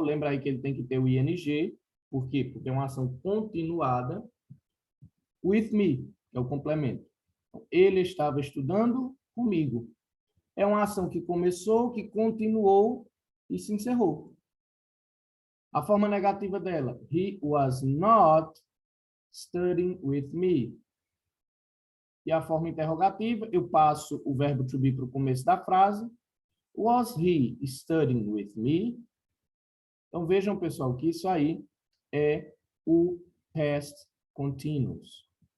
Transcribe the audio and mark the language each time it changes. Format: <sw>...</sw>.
<pt>Lembra aí que ele tem que ter o ing. Por quê? Porque é uma ação continuada. With me, que é o complemento. Então, ele estava estudando comigo. É uma ação que começou, que continuou e se encerrou.</pt> <en>A forma negativa dela, he was not studying with me.</en> <pt>E a forma interrogativa, eu passo o verbo to be para o começo da frase. Was he studying with me? Então, vejam, pessoal, que isso aí é o past continuous.</pt>